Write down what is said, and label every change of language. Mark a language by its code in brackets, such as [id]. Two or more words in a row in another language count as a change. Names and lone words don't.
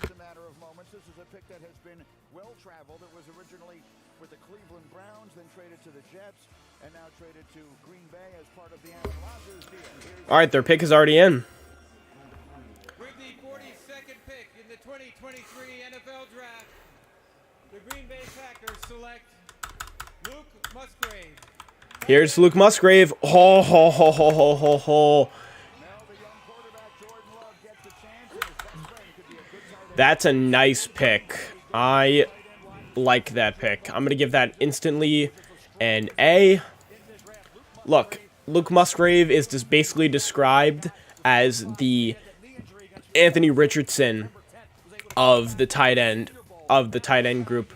[en] All right, their pick is already in. With the 42nd pick in the 2023 NFL Draft, the Green Bay Packers select Luke Musgrave. Here's Luke Musgrave. Ho, ho, ho, ho, ho, ho, ho. That's a nice pick. I like that pick. I'm going to give that instantly an A. Look, Luke Musgrave is just basically described as the Anthony Richardson of the tight end group.